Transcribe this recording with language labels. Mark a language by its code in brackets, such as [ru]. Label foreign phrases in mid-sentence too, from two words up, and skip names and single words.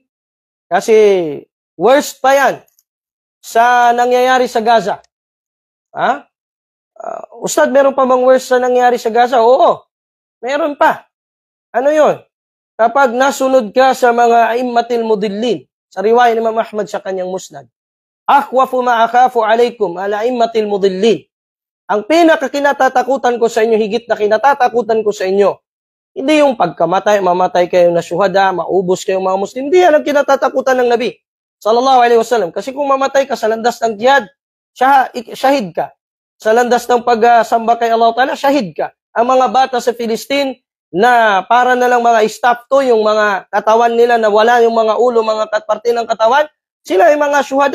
[tl] Kasi worst pa yan sa nangyayari sa Gaza. Ustad, meron pa bang worst sa nangyayari sa Gaza? Oo, meron pa. Ano yun? Kapag nasunod ka sa mga [ar] أئمة المضلين, [tl] sa riwaya ni Imam Ahmad sa kanyang musnad, [ar] أخوف ما أخاف عليكم على أئمة المضلين. [tl] Ang pinakakinatatakutan ko sa inyo, higit na kinatatakutan ko sa inyo, hindi yung pagkamatay, mamatay kayo na syuhada, maubos kayong mga Muslim. Hindi yan ang kinatatakutan ng Nabi [ar] صلى الله عليه وسلم. [tl] Kasi kung mamatay ka sa landas ng jihad, shahid ka. Sa landas ng pagsamba kay [ar] الله تعالى, [tl] shahid ka. Ang mga bata sa Palestine, na para na lang mga staff to, yung mga katawan nila na wala yung mga ulo, mga parte ng katawan, sila ay mga syuhada.